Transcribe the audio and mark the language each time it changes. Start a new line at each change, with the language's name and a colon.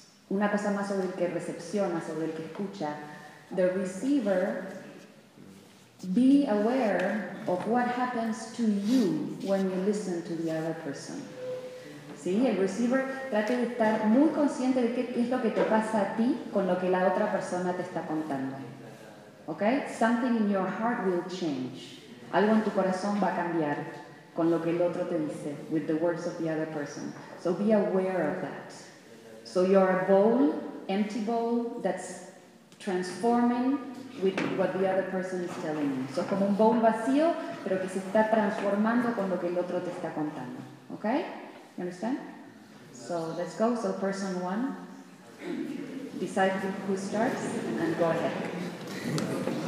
Spanish: Una cosa más sobre el que recepciona, sobre el que escucha.
English: The receiver, be aware of what happens to you when you listen to the other person.
Spanish: ¿Sí? El receiver, trate de estar muy consciente de qué es lo que te pasa a ti con lo que la otra persona te está contando.
English: ¿Okay? Something in your heart will change.
Spanish: Algo en tu corazón va a cambiar con lo que el otro te dice,
English: with the words of the other person. So be aware of that. So you're a bowl, empty bowl, that's transforming with what the other person is telling you.
Spanish: So como un bowl vacío, pero que se está transformando con lo que el otro te está contando.
English: Okay? You understand? So let's go. So person one, decide who starts and go ahead.